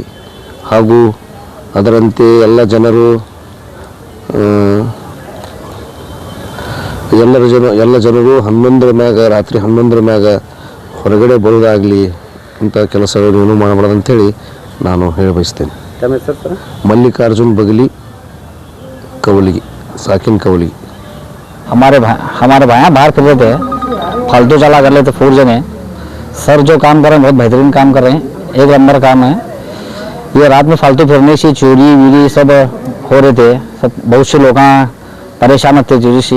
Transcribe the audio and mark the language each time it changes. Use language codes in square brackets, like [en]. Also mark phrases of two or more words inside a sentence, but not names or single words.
[kn] ಹಾಗೂ ಅದರಂತೆ ಎಲ್ಲ ಜನರು ಎಲ್ಲ ಜನರು 11 ಮ್ಯಾಗ, ರಾತ್ರಿ 11 ಮ್ಯಾಗ ಹೊರಗಡೆ ಬರೋದಾಗಲಿ ಇಂಥ ಕೆಲಸಗಳು ಏನೂ ಮಾಡಬಾರ್ದು ಅಂಥೇಳಿ ನಾನು ಹೇಳಿ ಬಯಸ್ತೇನೆ. [hi] मल्लिकार्जुन बगली कवली साकिन कवली। हमारे भाई बाहर फिर रहे थे, फालतू चला कर लेते 4 जने। सर जो काम कर रहे हैं बहुत बेहतरीन काम कर रहे हैं, 1 नंबर काम है। ये रात में फालतू फिरने से चोरी वीरी सब हो रहे थे, सब बहुत से लोग परेशान होते चोरी से।